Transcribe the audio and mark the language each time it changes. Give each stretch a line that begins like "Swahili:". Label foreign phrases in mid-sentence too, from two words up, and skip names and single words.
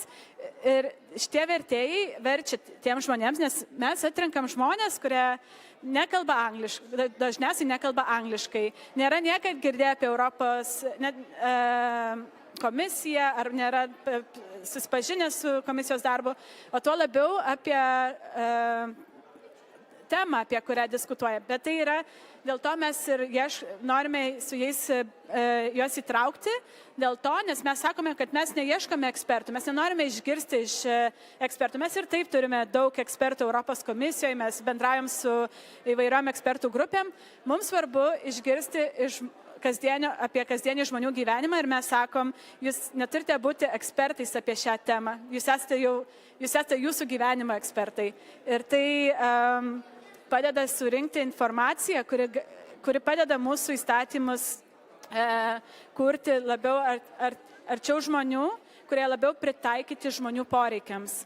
Lithuanian: Ir šitie vertėjai verčia tiem žmonėms, nes mes atrenkam žmonės, kurie nekalba angliškai, dažniausiai nekalba angliškai. Nėra niekad girdėję apie Europos komisija, ar nėra susipažinę su komisijos darbu, o tuo labiau apie temą, apie kurią diskutuoja. Bet tai yra, dėl to mes ir norime su jais juos įtraukti, dėl to, nes mes sakome, kad mes neieškome ekspertų, mes nenorime išgirsti iš ekspertų. Mes ir taip turime daug ekspertų Europos komisijoje, mes bendraujam su įvairiom ekspertų grupėm. Mums svarbu išgirsti apie kasdienį žmonių gyvenimą ir mes sakom, jūs neturite būti ekspertais apie šią temą, jūs esate jūsų gyvenimo ekspertai. Ir tai padeda surinkti informaciją, kuri padeda mūsų įstatymus kurti labiau arčiau žmonių, kurie labiau pritaikyti žmonių poreikiams.